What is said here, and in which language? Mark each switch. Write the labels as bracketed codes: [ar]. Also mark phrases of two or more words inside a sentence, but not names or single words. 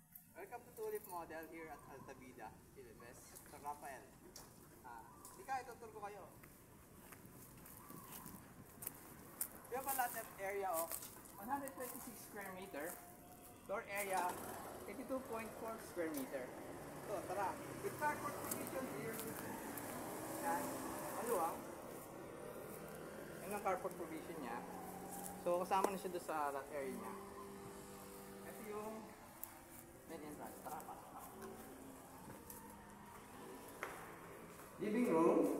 [en] Welcome to Tulip Model here at Altabida, Ilves, San Rafael. [pam] Ika, itutur ko kayo. [en] We have a lot of area of 126 square meter. Floor area, 82.4 square meter. [tl] So, tara. [en] With carport provision here. [tl] Yan. Maluwang. Yan ang [en] carport provision [tl] niya. So, kasama na siya doon sa [en] lot area [tl] niya. Ito yung [en] main entrance. [tl] Tara pa. [en] Living room.